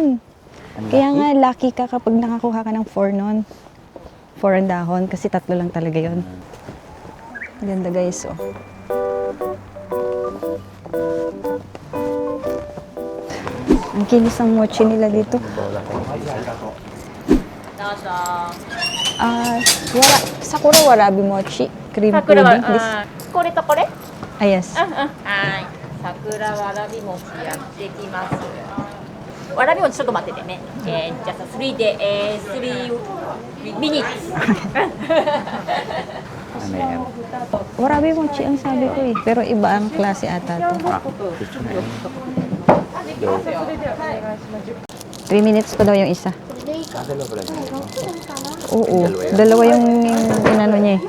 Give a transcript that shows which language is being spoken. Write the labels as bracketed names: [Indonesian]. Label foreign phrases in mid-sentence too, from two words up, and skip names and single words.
[Filipino] Ang Kaya lucky. nga, lucky ka kapag nakakuha ka ng 4 nun. 4 ang dahon, kasi 3 lang talaga yun. Ganda guys, oh. Ang kinis ang mochi nila dito. Sakura warabi mochi. [English] Cream [Japanese] 桜は、 [English] pudding. This, [Japanese] これとこれ [English] ah, yes. [Japanese] はい桜わらび餅やってきますわらび餅ちょっと待っててねじゃあさ3で3ミニッツ [Filipino] Ano yan? Warabi mochi ang sabi ko eh. Pero iba ang klase ata to. Ah, gusto na yan. Go. 3 minutes pa daw yung isa. Dalawa pala dito. Oo. Dalawa yung inano niya eh.